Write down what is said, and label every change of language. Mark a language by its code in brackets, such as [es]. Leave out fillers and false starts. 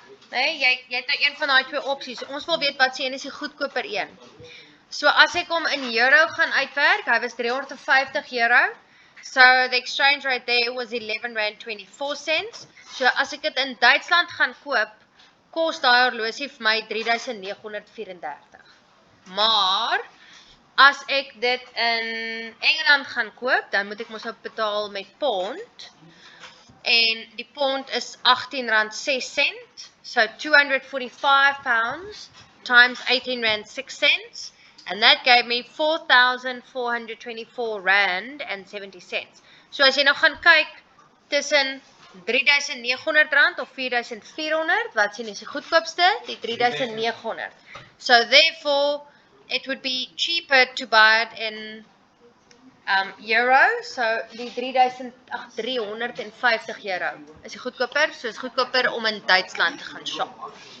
[af] Nee, jy het nou een van daai twee opsies. Ons wil weet wat se een is die goedkoper een. So as ek hom in euro gaan uitwerk, hy was €350. [en] So the exchange rate there was 11 rand 24 cents. [af] So as ek dit in Duitsland gaan koop, kos daai horlosie vir my 3,934. Maar as ek dit in Engeland gaan koop, dan moet ek mos nou betaal met pond. En die pond is R18.06. [en] So 245 pounds times 18 rand 6 cents. And that gave me 4,424 rand and 70 cents. [af] So as jy nou gaan kyk tussen R3,900 of 4,400, wat sien is die goedkoopste? Die 3,900. [en] So therefore, it would be cheaper to buy it in euro. [af] So die 3,350 euro is die goedkoper. So is goedkoper om in Duitsland te gaan shop.